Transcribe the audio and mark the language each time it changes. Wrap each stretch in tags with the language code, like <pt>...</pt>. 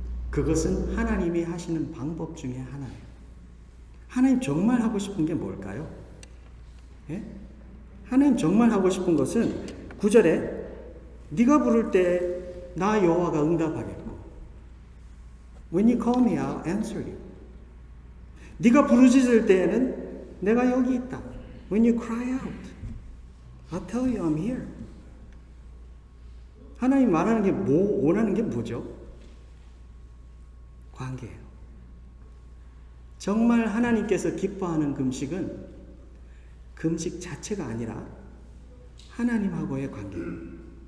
<ko>그것은 하나님이 하시는 방법 중에 하나예요. 하나님 정말 하고 싶은 게 뭘까요? 예? 하나님 정말 하고 싶은 것은 9절에 네가 부를 때 나 여호와가 응답하겠고</ko> <en>When you call me, I'll answer you.</en> <ko>네가 부르짖을 때에는 내가 여기 있다.</ko> <en>When you cry out, I'll tell you I'm here.</en> <ko>하나님 말하는 게 원하는 게 뭐죠? 관계예요. 정말 하나님께서 기뻐하는 금식은 금식 자체가 아니라 하나님하고의 관계예요.</ko>